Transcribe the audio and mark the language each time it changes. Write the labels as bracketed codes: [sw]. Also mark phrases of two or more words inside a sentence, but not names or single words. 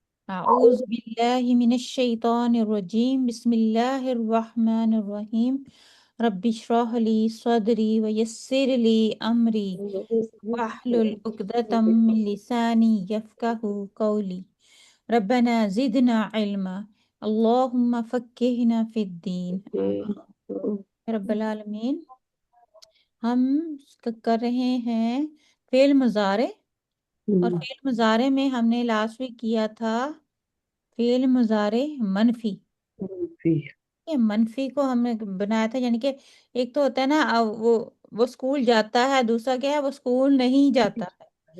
[ar] أعوذ بالله من الشيطان الرجيم بسم الله الرحمن الرحيم رب اشرح لي صدري ويسر لي أمري واحلل عقدة من لساني يفقهوا قولي ربنا زدنا علما اللهم فقهنا في الدين رب العالمين. [ur] ہم کر رہے ہیں فعل مضارع، اور فعل مضارع میں ہم نے [en] last week [ur] کیا تھا فعل مضارع منفی. یہ منفی کو ہم نے بنایا تھا، یعنی کہ ایک تو ہوتا ہے نا، وہ اسکول جاتا ہے، دوسرا کیا ہے، وہ اسکول نہیں جاتا ہے.